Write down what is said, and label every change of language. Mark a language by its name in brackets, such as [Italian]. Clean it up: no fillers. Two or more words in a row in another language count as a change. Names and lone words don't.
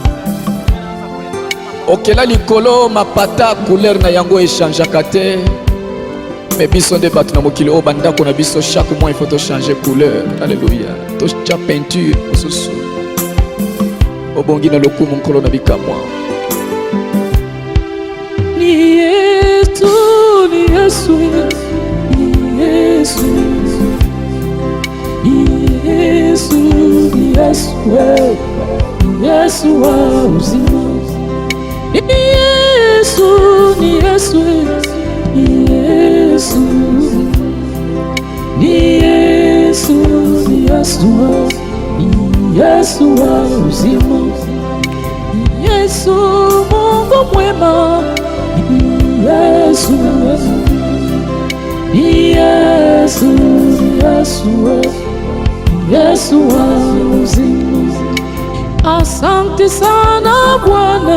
[Lingala] Okela likolo mapata couleur na yango echangeaka te. Mais biso nde bato na mokili oyo bandako na biso [French] chaque mois il faut changer couleur. [Lingala] Alléluia. Tocha peinture mosusu obongi na lokumu nkolo na bikamwa. [Swahili] Ni Yesu, ni Yesu, ni Yesu, ni Yesu, ni Yesu, ni Yesu wa uzima. Ni Yesu, ni Yesu, ni Yesu, ni Yesu, ni Yesu, ni Yesu wa uzima. Ni Yesu Mungu mwema. Ni Yesu, ni Yesu, ni Yesu, ni Yesu wa uzima. Asante sana Bwana.